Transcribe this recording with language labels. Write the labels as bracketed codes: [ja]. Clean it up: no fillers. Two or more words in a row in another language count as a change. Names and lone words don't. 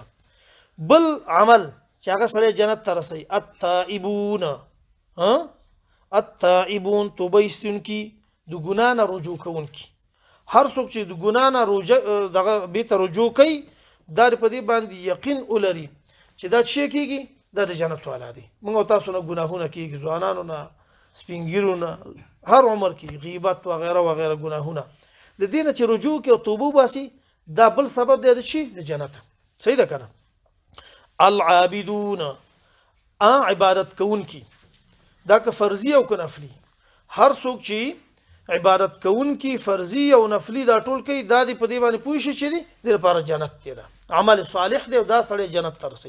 [ps] بل عمل چې هغه سړی جنت ته رسوي [ar] التائبون التائبون [ps] توبه ایستونکي د ګناه نه رجوع کوونکي. هر څوک چې د ګناه نه دغه بیرته رجوع کوي دا په دې باندې یقین ولري چې دا څه کیږي دا د جنت والا دي. موږ تاسو نه ګناهونه کیږي، ځوانانو نه سپینګیرو نه هر عمر کې غیبت و غیره و غیره ګناهونه د دې نه چې رجوع کوي او توبه وباسي دا بل سبب دی د شي د جنت. صحیح ده کنه؟ العابدون عبادت کوونکي دا که فرضي او که نفلي. هر څوک چې عبادت کوونکي فرضي او نفلي دا ټول کوي دا دی په دې باندې پوه شي چې دی د لپاره جنت دی، دا عمل صالح دی او دا سړی جنت ته رسوي.